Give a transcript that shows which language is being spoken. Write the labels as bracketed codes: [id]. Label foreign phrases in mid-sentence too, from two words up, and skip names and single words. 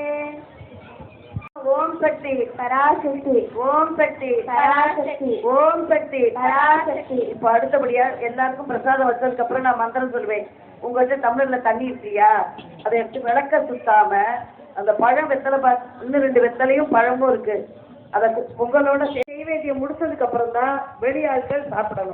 [ta] ஓம் சக்தி पराशक्ति ஓம் சக்தி पराशक्ति ஓம் சக்தி पराशक्ति. இப்போ அடுத்தபடியா எல்லாருக்கும் பிரசாதம் வச்சதுக்கு அப்புறம் நான் மந்திரம் சொல்வேன். உங்கள்கிட்ட டம்ளர்ல தண்ணி இருக்கியா, அதை எடுத்து விளக்க சுத்தாம அந்த பழம் வெத்தலை இன்னும் 2 வெத்தலையும் பழமும் இருக்கு, அதை பொங்கலோட நெய்வேத்தியம் முடிச்சதுக்கு அப்புறம் தான் வெளியாட்கள் சாப்பிடணும்.